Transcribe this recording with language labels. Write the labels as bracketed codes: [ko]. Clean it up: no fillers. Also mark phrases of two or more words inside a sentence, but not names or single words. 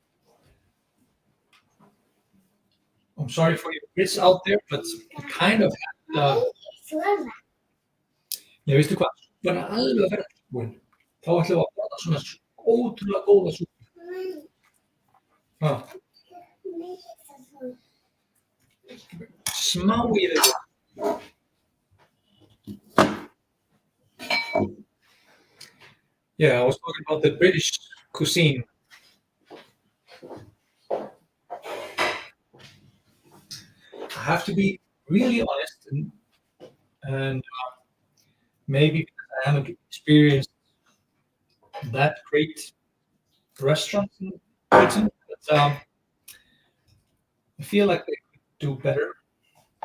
[en] I'm sorry for your Brits out there, but it kind of had, [is] ég veistu hvað, bara alveg að vera búin. Þá ætlum við að borða svona ótrúlega góða súpu. Smá í þetta. [en] Yeah, I was talking about the British cuisine. I have to be really honest, and maybe because I haven't experienced that great restaurants in Britain, but I feel like they could do better sometimes.